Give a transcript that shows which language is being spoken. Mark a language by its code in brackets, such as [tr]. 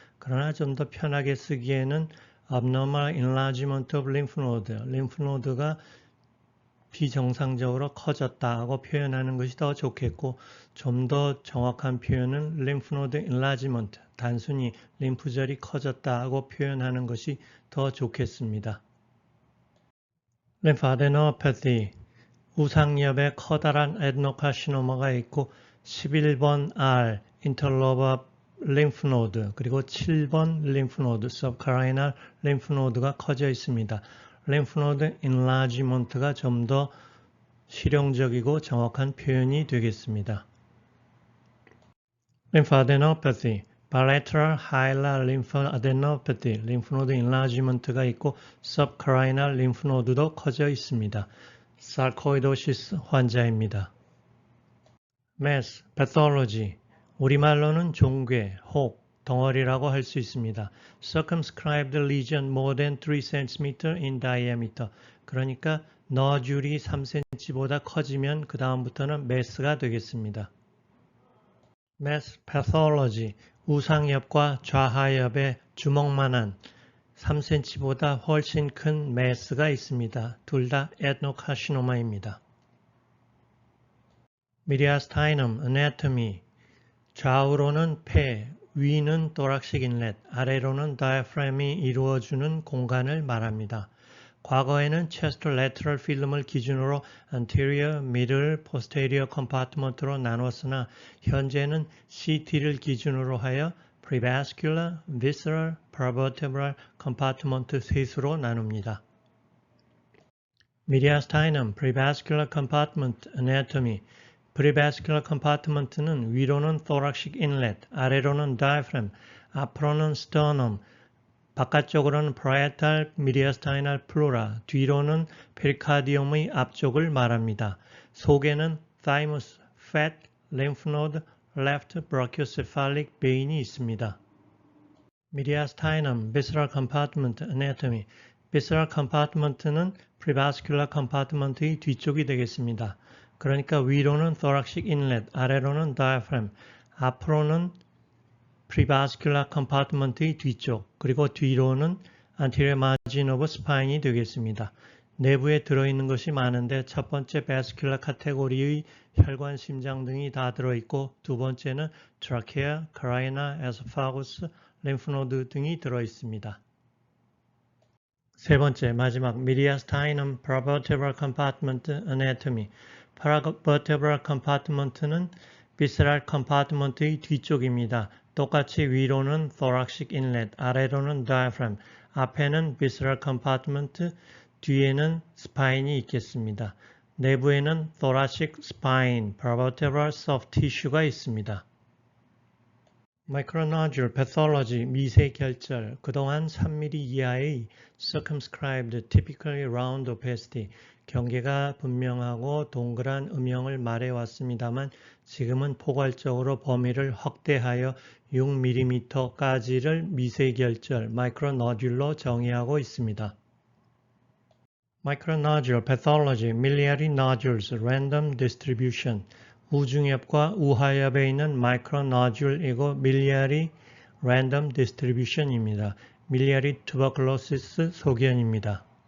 [ko] 그러나 좀 더 편하게 쓰기에는 abnormal enlargement of lymph node, 림프노드가 비정상적으로 커졌다 하고 표현하는 것이 더 좋겠고 좀 더 정확한 표현은 lymph node enlargement, 단순히 림프절이 커졌다 하고 표현하는 것이 더 좋겠습니다. Lymphadenopathy, 우상엽에 커다란 에드노카시노마가 있고 11번 R, interlobar [en] lymph node 그리고 7번 lymph node, subcarinal lymph node가 커져 있습니다. [ko] lymph node enlargement가 좀 더 실용적이고 정확한 표현이 되겠습니다. [en] lymphadenopathy, bilateral hilar lymphadenopathy, lymph node enlargement가 있고 subcarinal lymph node도 커져 있습니다. [ko] sarcoidosis 환자입니다. mass, pathology, 우리말로는 종괴, 혹, 덩어리라고 할 수 있습니다. [en] circumscribed lesion more than 3cm in diameter. [ko] 그러니까 너줄이 3cm보다 커지면 그 다음부터는 mass가 되겠습니다. mass pathology, 우상엽과 좌하엽의 주먹만한 3cm보다 훨씬 큰 mass가 있습니다. 둘 다 adenocarcinoma입니다. mediastinum anatomy, 좌우로는 폐, 위는 thoracic inlet, 아래로는 diaphragm이 이루어주는 공간을 말합니다. 과거에는 chest lateral film을 기준으로 anterior, middle, posterior compartment로 나눴으나 현재는 CT를 기준으로 하여 prevascular, visceral, paravertebral compartment 셋으로 나눕니다. mediastinum, prevascular compartment anatomy, prevascular compartment는 위로는 thoracic inlet, 아래로는 diaphragm, 앞으로는 sternum, 바깥쪽으로는 parietal mediastinal pleura, 뒤로는 pericardium의 앞쪽을 말합니다. 속에는 thymus, fat, lymph node, left brachiocephalic vein이 있습니다. mediastinum, visceral compartment anatomy, visceral compartment는 prevascular compartment의 뒤쪽이 되겠습니다. 그러니까 위로는 thoracic inlet, 아래로는 diaphragm, 앞으로는 prevascular compartment의 뒤쪽, 그리고 뒤로는 anterior margin of spine이 되겠습니다. 내부에 들어있는 것이 많은데 첫 번째 vascular 카테고리의 혈관, 심장 등이 다 들어있고 두 번째는 trachea, carina, esophagus, lymph node 등이 들어있습니다. 세 번째, 마지막 mediastinum paravertebral compartment anatomy. paravertebral compartment는 visceral compartment의 뒤쪽입니다. 똑같이 위로는 thoracic inlet, 아래로는 diaphragm, 앞에는 visceral compartment, 뒤에는 spine이 있겠습니다. 내부에는 thoracic spine, paravertebral soft tissue가 있습니다. Micronodule pathology, 미세결절, 그동안 3mm 이하의 circumscribed, typically round opacity, 경계가 분명하고 동그란 음영을 말해왔습니다만 지금은 포괄적으로 범위를 확대하여 6mm까지를 미세결절, micronodule로 정의하고 있습니다. Micronodule pathology, miliary nodules, random distribution, 우중엽과 우하엽에 있는 micronodule이고 miliary random distribution입니다. miliary tuberculosis 소견입니다.